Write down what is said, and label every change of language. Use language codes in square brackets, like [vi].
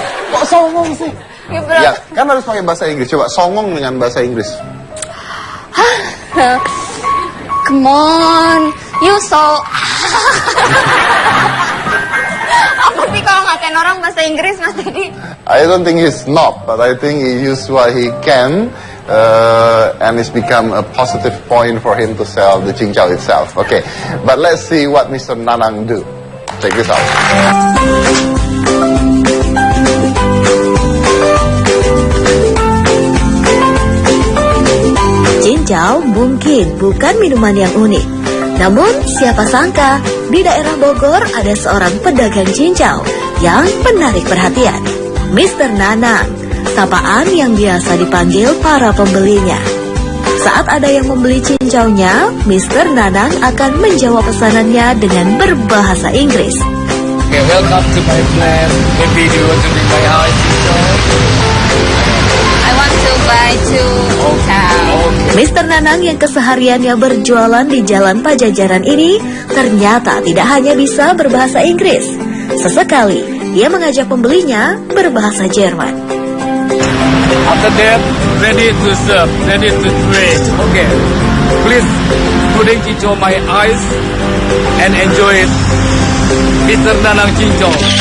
[id] Kok songong sih? Ya, kan harus pakai bahasa Inggris. Coba songong dengan bahasa Inggris. [en] Come on, you so. [id] Apa sih kalau ngatain orang bahasa Inggris, Mas Dedi? [en] I don't think he's snob, but I think he used what he can. And it's become a positive point for him to sell the cincau itself. Okay, but let's see what Mr. Nanang do. Check this out. [id] Cincau mungkin bukan minuman yang unik. Namun siapa sangka di daerah Bogor ada seorang pedagang cincau yang menarik perhatian. Mr. Nanang, sapaan yang biasa dipanggil para pembelinya. Saat ada yang membeli cincaunya, Mr. Nanang akan menjawab pesanannya dengan berbahasa Inggris. [en] Okay, welcome to my place. Maybe you want to bring my house cincau? I want to buy two cincau. Mr. [id] Nanang yang kesehariannya berjualan di Jalan Pajajaran ini ternyata tidak hanya bisa berbahasa Inggris. Sesekali, dia mengajak pembelinya berbahasa Jerman. [en] After that, ready to serve, ready to trade. Okay, please putting cincau my eyes and enjoy it. Mr. Nanang cincau.